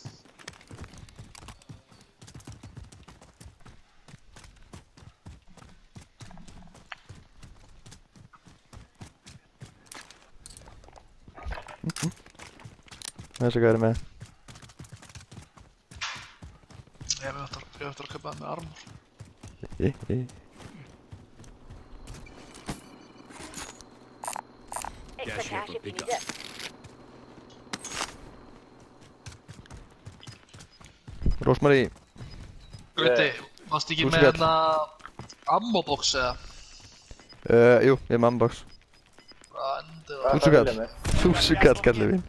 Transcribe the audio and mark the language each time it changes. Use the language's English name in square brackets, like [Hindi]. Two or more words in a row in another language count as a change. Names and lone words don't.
[Icelandic] Þessi hvað er með? Ég hef eftir að kaupa það með armor. [English] Cash here for pickup. [Icelandic] Rósmarí. Gauti, varst ekki Þúsund með kall. hérna ammo-box eða? Jú, ég er með ambox. Hvað endur það? Þúsund kall. 1000 kall, kallið mín.